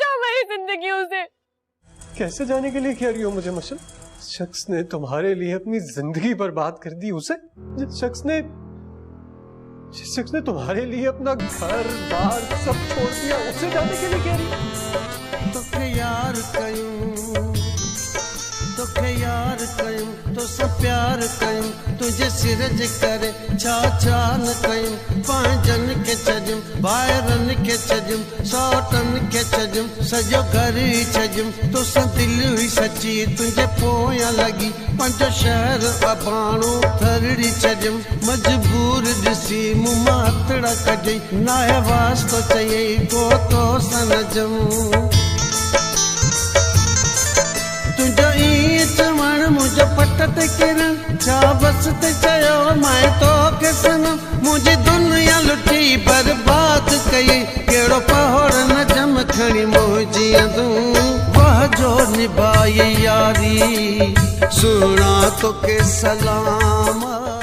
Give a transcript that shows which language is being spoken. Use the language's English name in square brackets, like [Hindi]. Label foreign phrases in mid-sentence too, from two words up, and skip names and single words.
[Hindi] सारी जिंदगियों से। कैसे जाने के लिए कह रही हो मुझे मशल? शख्स ने तुम्हारे लिए अपनी जिंदगी बर्बाद कर दी, उसे जिस शख्स ने तुम्हारे लिए अपना घर बार सब छोड़ दिया, उसे जाने के लिए कह रही हो? [Sindhi] तोखे यार कयूं तो सब प्यार कयूं, तुझे सिरज करे छा न कयूं, पंहिंजन के छॾियुम ॿाहिरन के छॾियुम सौटन के छॾियुम सॼो घर ई छॾियुम, तोसां दिलि हुई सची तुंहिंजे पोयां लॻी, पंहिंजो शहर अबाणो थरड़ी छॾियुम, मजबूर ॾिसी मूं मां हथड़ा कढई, नाहे वास्तो चयई को तोसां न जम। तुंहिंजो ईअं चवण मुंहिंजो पट ते किरण छा बस ते चयो मैं तोखे सनम, मुंहिंजी दुनिया लुटी बर्बाद कई, कहिड़ो पहोड़ न जम खणी मुंहिंजी तूं वाह जो निभाई यारी, सुणा तोखे सलाम।